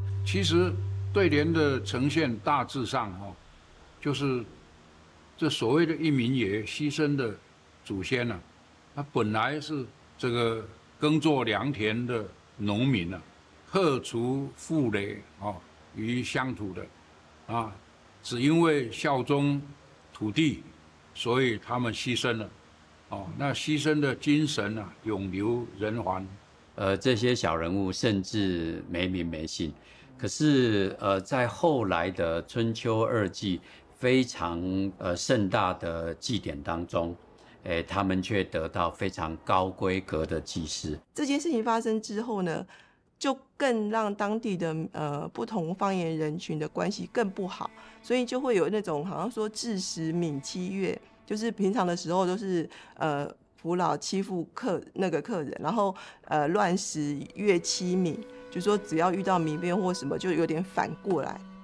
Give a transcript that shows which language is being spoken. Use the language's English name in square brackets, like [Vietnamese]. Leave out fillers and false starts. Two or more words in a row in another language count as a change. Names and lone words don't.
[Chinese] 其實對聯的呈現大致上就是這所謂的義民爺犧牲的祖先啊，他本來是這個耕作良田的農民啊，破除賦累於鄉土的啊。只因為效忠土地，所以他們犧牲了。那犧牲的精神啊，永留人寰。這些小人物甚至沒名沒姓，可是在後來的春秋二祭非常盛大的祭典當中，他們卻得到非常高規格的祭祀。這件事情發生之後呢，就更讓當地的不同方言人群的關係更不好，所以就會有那種好像說治時敏欺樂，就是平常的時候都是扶老欺負客人，然後亂時樂欺民，就說只要遇到民變或什麼，就有點反過來。